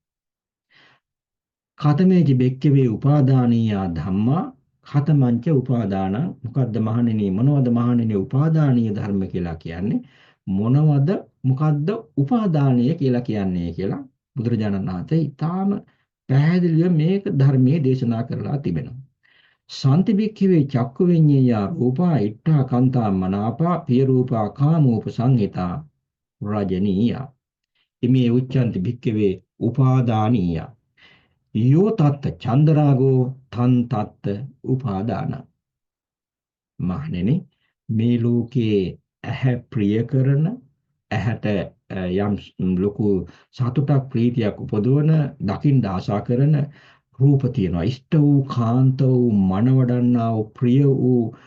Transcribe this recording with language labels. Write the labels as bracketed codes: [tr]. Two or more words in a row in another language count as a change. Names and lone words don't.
[pi] ඛතමේජි බෙක්කවේ උපාදානීය ධම්මා ඛතමංච උපාදාන [si] මොකද්ද මහණෙනි මොනවද මහණෙනි උපාදානීය ධර්ම කියලා කියන්නේ මොනවද මොකද්ද උපාදානීය කියලා කියන්නේ කියලා බුදුරජාණන් වහන්සේ ඊටාම පැහැදිලිව මේක ධර්මයේ දේශනා කරලා තිබෙනවා. [pi] සාන්ති භික්ඛවේ චක්කු විඤ්ඤාය රූපා ඉට්ඨා කන්තා මනාපා පිය රූපා කාමෝප සංහිතා රජනීය ඉමේ උච්චන්ති භික්ඛවේ උපාදානීය යෝ තත්ත චන්දරාගෝ තන් තත්ත උපාදාන [si] මහණෙනි මේ ලෝකේ ඇහැ ප්‍රිය කරන ඇහැට යම් ලොකු සතුටක් ප්‍රීතියක් උපදවන දකින්න ආශා කරන රූප තියෙනවා ඉෂ්ට වූ කාන්ත වූ මනවඩන්නා වූ ප්‍රිය වූ